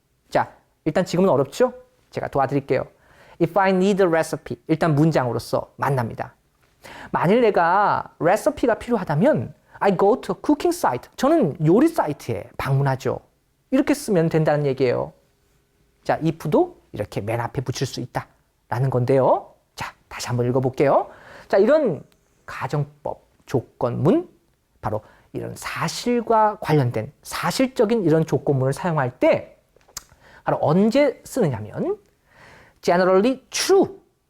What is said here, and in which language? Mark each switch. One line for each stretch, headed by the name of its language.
Korean: 자, 일단 지금은 어렵죠? 제가 도와드릴게요.
English: If I need a recipe.
Korean: 일단 문장으로서 만납니다. 만일 내가 레시피가 필요하다면
English: I go to a cooking site.
Korean: 저는 요리 사이트에 방문하죠. 이렇게 쓰면 된다는 얘기예요. 자, if도 이렇게 맨 앞에 붙일 수 있다라는 건데요. 자, 다시 한번 읽어볼게요. 자, 이런 가정법, 조건문, 바로 이런 사실과 관련된 사실적인 이런 조건문을 사용할 때 바로 언제 쓰느냐면 generally true.